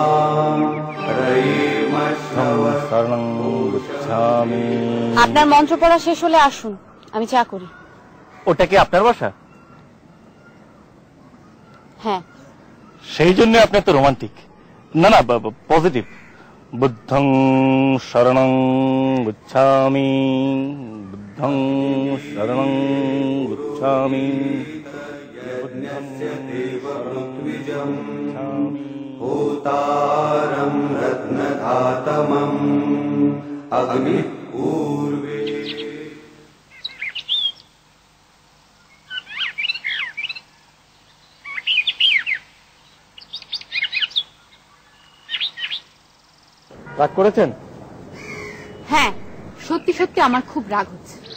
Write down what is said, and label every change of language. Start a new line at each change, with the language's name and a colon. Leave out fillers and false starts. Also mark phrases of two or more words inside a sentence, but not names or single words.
Sanskrit: শরণং গচ্ছামি।
Bangla: আপনার মন্ত্র পড়া শেষ হলে আসুন, আমি চা করি। ওটা কি আপনার বাসা? হ্যাঁ। সেই জন্য আপনি এত রোমান্টিক। না না, পজিটিভ।
Sanskrit: বুদ্ধং শরণং গচ্ছামি, বুদ্ধং শরণং গচ্ছামি, यज्ञस्य देववृत्विजम् होतारं रत्नधातमम् अग्निः पूर्वे।
Bangla: রাগ করেছেন? হ্যাঁ, সত্যি সত্যি আমার খুব রাগ হচ্ছে।